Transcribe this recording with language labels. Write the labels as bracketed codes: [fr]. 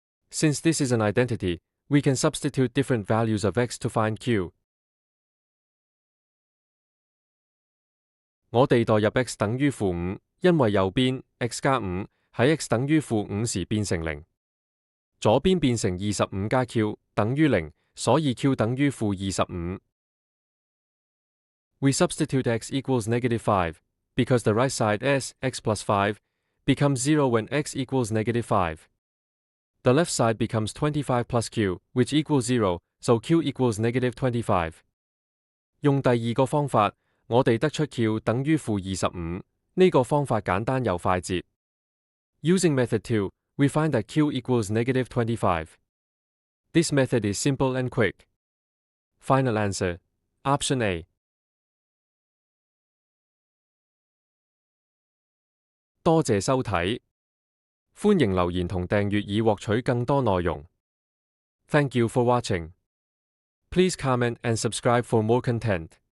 [en] Since this is an identity, we can substitute different values of x to find q. [yue] 我哋代入 x 等於負5，因為右邊 x 加5喺 x 等於負5時變成0，左邊變成25加 q 等於0，所以 q 等於負25。 [en] We substitute x equals negative 5, because the right side s, x plus 5, becomes 0 when x equals negative 5. The left side becomes 25 plus q, which equals 0, so q equals negative 25. [yue] 用第二個方法，我哋得出 q 等於負25，呢個方法簡單又快捷。 [en] Using method 2, we find that q equals negative 25. This method is simple and quick. Final answer. Option A. [yue] 多謝收睇，歡迎留言同訂閱以獲取更多內容。 [en] Thank you for watching. Please comment and subscribe for more content.